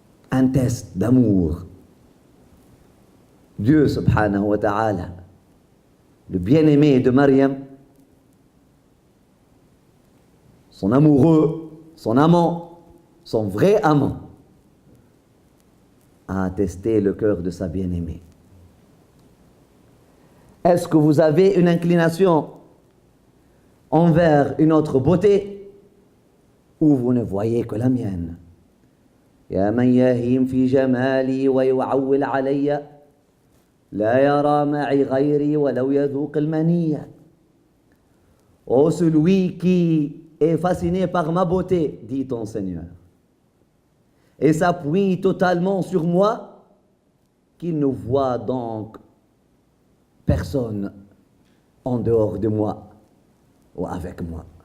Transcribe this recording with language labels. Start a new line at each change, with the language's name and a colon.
French: Un test d'amour. Dieu
Arabic: subhanahu wa ta'ala,
French: le bien-aimé de Mariam, son amoureux, son amant, son vrai amant, a testé le cœur de sa bien-aimée. Est-ce que vous avez une inclination envers une autre beauté ou vous ne voyez que la mienne?
Arabic: يا من يهيم في جمالي ويعول علي لا يرى معي غيري ولو يذوق المنية.
French: Ô celui qui est fasciné par ma beauté, dit ton Seigneur, et s'appuie totalement sur moi, qu'il ne voit donc personne en dehors de moi ou avec moi.